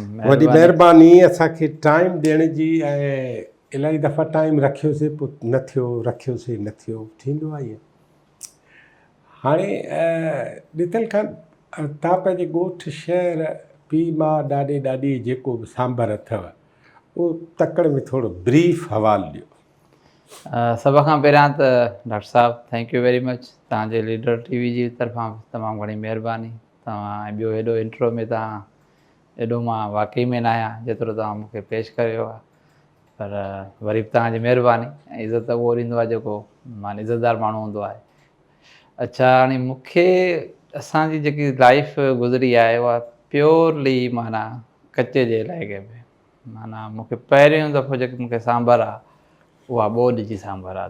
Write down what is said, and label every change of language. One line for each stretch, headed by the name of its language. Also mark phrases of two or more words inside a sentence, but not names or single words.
Sindhi: वॾी महिरबानी असांखे टाइम ॾियण जी। ऐं इलाही दफ़ा टाइम रखियोसीं, पोइ न थियो, रखियोसीं न थियो, थींदो आहे ईअं। हाणे ॾितल खां तव्हां पंहिंजे ॻोठु, शहर, पीउ माउ, ॾाॾे ॾाॾी जेको बि सांभर अथव, उहो तकड़ में थोरो ब्रीफ हवालु ॾियो। सभ खां पहिरियां त डॉक्टर साहब
English: thank you very much,
Sindhi: तव्हांजे लीडर टीवी जी तरफ़ां तमामु घणी महिरबानी। तव्हां ॿियो हेॾो इंट्रो में तव्हां एॾो मां वाक़ई में न आहियां जेतिरो तव्हां मूंखे पेश कयो आहे, पर वरी बि तव्हांजी महिरबानी ऐं इज़त उहो ॾींदो आहे जेको माना इज़तदार माण्हू हूंदो आहे। अच्छा, हाणे मूंखे असांजी जेकी लाइफ गुज़री आहे उहा प्योरली माना कचे जे इलाइक़े में, माना मूंखे पहिरियों दफ़ो जेकी मूंखे सांभर आहे उहा ॿोॾि जी सांभर आहे।